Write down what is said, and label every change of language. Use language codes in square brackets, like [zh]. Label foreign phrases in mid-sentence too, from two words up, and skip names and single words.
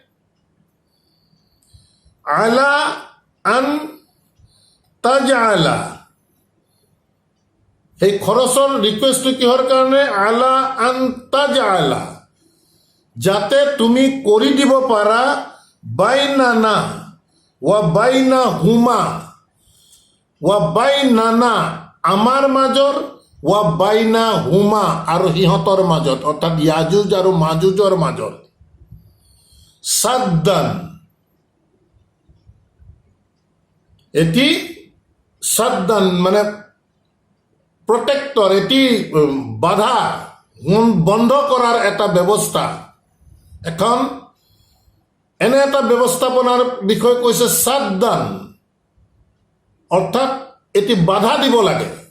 [ar] على أن تجعل, [as] সেই খৰচৰ ৰিকুৱেষ্টটো কিহৰ কাৰণে, আলা [ar] أن تجعل, [as] যাতে তুমি কৰি দিব পাৰা [ar] بيننا وبين هم وبيننا, [as] আমাৰ মাজৰ, [ar] وبين هم, [as] আৰু সিহঁতৰ মাজত, অৰ্থাৎ ইয়াজুজ আৰু মাজুজৰ মাজত, সাদ্দান, এটি সাদ্দান মানে প্ৰটেক্টৰ, এটি বাধা বন্ধ কৰাৰ এটা ব্যৱস্থা, এখন এনে এটা ব্যৱস্থাপনাৰ বিষয়ে কৈছে সাদ্দান, অৰ্থাৎ এটি বাধা দিব লাগে।